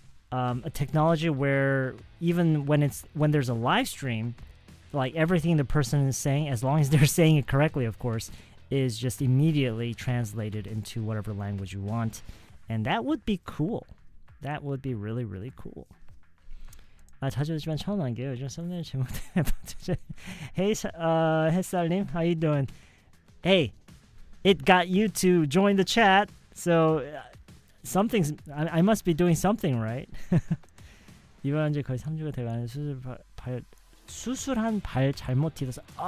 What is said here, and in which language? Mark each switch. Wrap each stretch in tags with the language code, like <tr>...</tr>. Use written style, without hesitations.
<en>A technology where even when there's a live stream, like everything the person is saying, as long as they're saying it correctly, of course, is just immediately translated into whatever language you want. And that would be cool. That would be really, really cool.</en> <ko>자주 오지만 처음 한 게요. 요즘 썸네일 제목 때문에.</ko> <en>Hey, 햇살님, how you doing? Hey, it got you to join the chat, so I must be doing something right.</en> <ko>이번 주 거의 3주가 돼가는 수술한 발 잘못 디뎌서.</ko>